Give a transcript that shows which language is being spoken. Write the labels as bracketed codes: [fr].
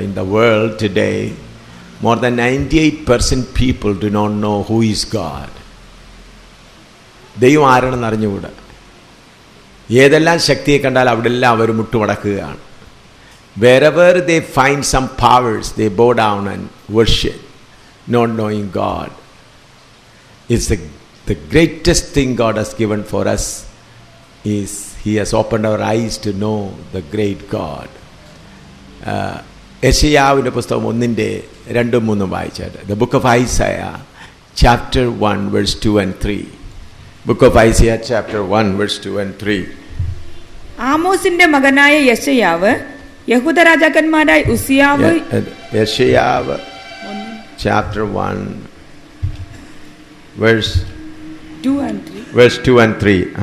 [en] In the world today more than 98% people do not know who is God. [ml] ദൈവം ആരാണെന്ന് അറിഞ്ഞുകൂടാ. ഏതെല്ലാം ശക്തിയെ കണ്ടാൽ അവിടെല്ലാം അവർ മുട്ടുമടക്കുകയാണ്. [en] Wherever they find some powers, they bow down and worship, not knowing God. It's the greatest thing God has given for us is He has opened our eyes to know the great God. [ml] യെശയ്യാവിൻ്റെ പുസ്തകം 1-2-3 വായിച്ചായിട്ട്. [en] The book of Isaiah, chapter 1, verse 2 and 3. Book of Isaiah, chapter 1, verse 2 and 3. [ml] ആമോസിന്റെ മകനായ യെശയ്യാവ് യഹൂദ രാജാക്കന്മാരായ ഉസിയാവ്, [en] യെശയ്യാവ് chapter 1, verse 2 and 3.